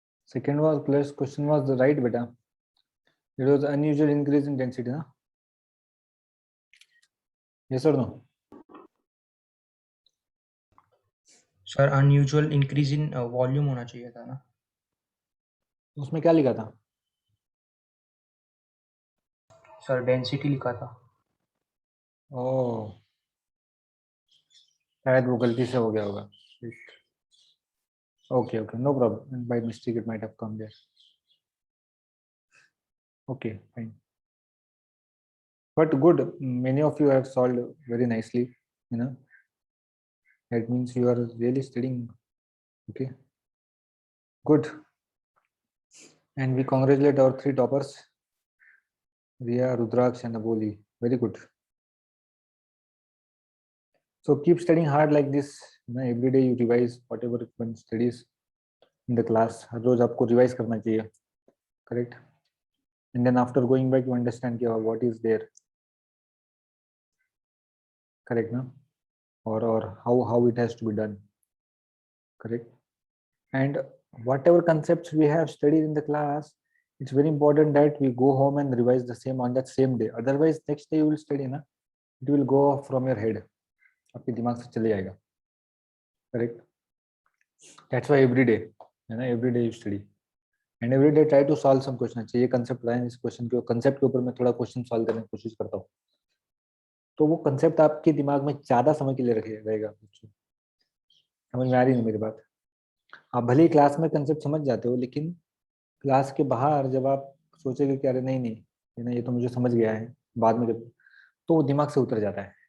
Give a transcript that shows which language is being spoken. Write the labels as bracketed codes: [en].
[en] second was plus question was the right beta. It was unusual increase in density, ना? Yes or no? [hi] Sir [en] unusual increase in volume [hi] होना चाहिए था ना? उसमें क्या लिखा था? सर डेंसिटी लिखा था। ओह, शायद वो गलती से हो गया होगा। [en] Okay, no problem. By mistake it might have come there. Okay, fine. But good, many of you have solved very nicely, you know. That means you are really studying. Okay, good. And we congratulate our 3 toppers, Riya, Rudraksh and Aboli. Very good. So keep studying hard like this. You know, every day you revise whatever one studies in the class. [hi] हर रोज आपको revise करना चाहिए, correct? [en] And then after going back, you understand what is there, correct? No, or how it has to be done, correct? And whatever concepts we have studied in the class, it's very important that we go home and revise the same on that same day. Otherwise, next day you will study, na, it will go off from your head. [hi] आपके दिमाग से चले जाएगा, correct? [en] That's why every day, every day you study and every day try to solve some question. [hi] अच्छा ये concept लाए, इस question के concept के ऊपर मैं थोड़ा question solve करने की कोशिश करता हूँ, तो वो concept आपके दिमाग में ज्यादा समय के लिए रहेगा। समझ में आ रही है मेरी बात? आप भले ही क्लास में कंसेप्ट समझ जाते हो, लेकिन क्लास के बाहर जब आप सोचेंगे कि अरे नहीं ये तो मुझे समझ गया है, बाद में जब, तो वो दिमाग से उतर जाता है।